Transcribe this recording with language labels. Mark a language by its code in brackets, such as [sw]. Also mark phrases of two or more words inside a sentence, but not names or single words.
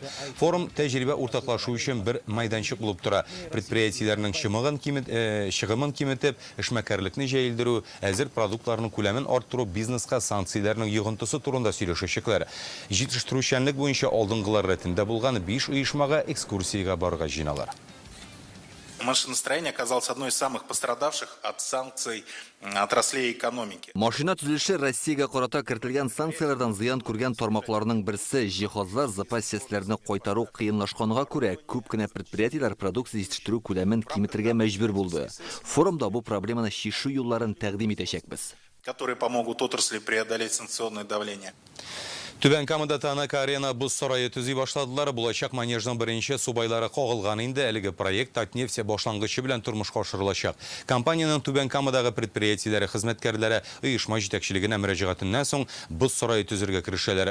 [tt] Форум тәҗрибә уртаклашу өчен бер майданчык булып тора. Предприятиеләрнең чыгымын киметеп, эшмәкәрлекне җәелдерү, әзер продуктларның күләмен арттыру, бизнеска санкцияләрнең йогынтысы турында сөйләшәчәкләр. Җитештерүчәнлек буенча алдынгылар рәтендә булган 5 оешмага экскурсиягә барырга җыйналар. [ru] Машиностроение оказалось одной из самых пострадавших от санкций отраслей экономики. [tt] Машина төзелеше Россиягә карата кертелгән санкциялардан зыян күргән тармакларның берсе җиһазлар запас сәсләрне кайтару кыенлашканга күрә күп кенә предприятиеләр продукция җитештерү күләмен киметергә мәҗбүр булды. Форумда бу проблеманы чишү юлларын тәкъдим итәчәкбез, [ru] которые помогут отрасли преодолеть санкционное давление. [tt] Түбән Камада Танак-Арена буз сарайы төзи башладылар. Булачак манежның беренче субайлары кагылган инде. Әлеге проект Татнефть башлангычы белән тормышка ашырылачак. Компаниянең Түбән Камадагы предприятиеләре хезмәткәрләре оешма җитәкчелегенә мөрәҗәгатеннән соң буз сарайы төзергә керешәләр.